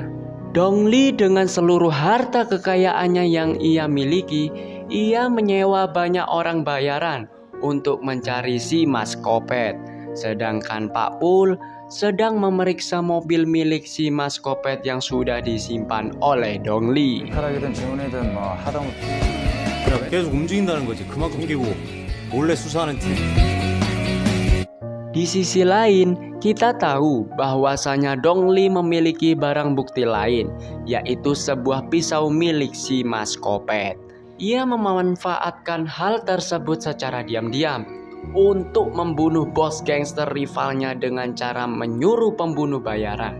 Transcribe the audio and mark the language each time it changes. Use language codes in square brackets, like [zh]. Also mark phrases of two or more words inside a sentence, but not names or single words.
[id] Dongli dengan seluruh harta kekayaannya yang ia miliki, ia menyewa banyak orang bayaran untuk mencari si Mas Kopet. Sedangkan Pak Pul sedang memeriksa mobil milik si Mas Kopet yang sudah disimpan oleh Dongli. [ko] 타락이든 지문이든 뭐 하다못해 계속 움직인다는 거지. 그만큼 끼고 몰래 수사하는 팀. [id] Di sisi lain, kita tahu bahwasanya Dongli memiliki barang bukti lain, yaitu sebuah pisau milik si Mas Kopet. Ia memanfaatkan hal tersebut secara diam-diam untuk membunuh bos gangster rivalnya dengan cara menyuruh pembunuh bayaran.